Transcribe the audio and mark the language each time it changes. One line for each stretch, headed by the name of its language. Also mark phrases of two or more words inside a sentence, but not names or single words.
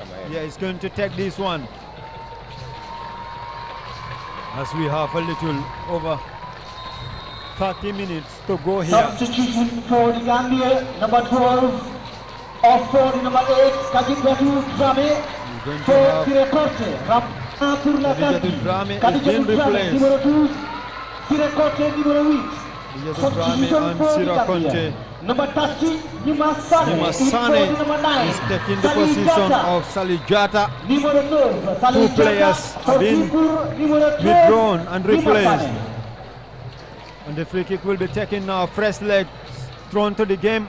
English: Yeah, he's going to take this one. As we have a little over 30 minutes to go here. Substitution for the Gambia, number 12. Off for the number 8, Kadijatu Drame. Going to For have Sirekote, Kadijatu Drame is being replaced. Numero 2, Sirekote, numero 8. Kadijatu Drame and Sirekote. Number 30, Nimasane. Nimasane is taking the position of Salijata. Numero 9, Two players have been withdrawn and replaced. And the free kick will be taken now. Fresh legs thrown to the game.